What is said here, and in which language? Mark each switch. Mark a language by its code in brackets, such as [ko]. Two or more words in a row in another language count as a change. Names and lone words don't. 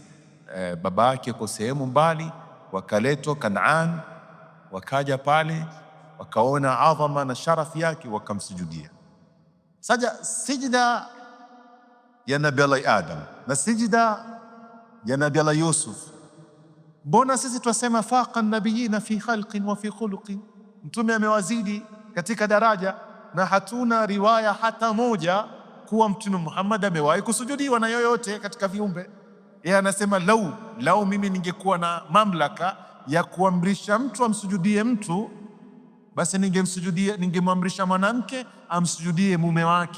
[sw] Baba yake kwa sehemu mbali, wakaletwa Kanaan, wakaja pale wakaona adhama na sharafi yake, wakamsujudia. Sijda ya Nabii Allah Adam na sijda ya Nabii Allah Yusuf, mbona sisi twasema [ar] فاق نبينا في خلق وفي خلق, [sw] mtume amewazidi katika daraja, na hatuna riwaya hata moja kuwa Mtume Muhammad amewahi kusujudiwa na yoyote katika viumbe. Yeye anasema lau mimi ningekuwa na mamlaka ya kuamrisha mtu amsujudie mtu, basi ningemwamrisha mwanamke amsujudie mume wake.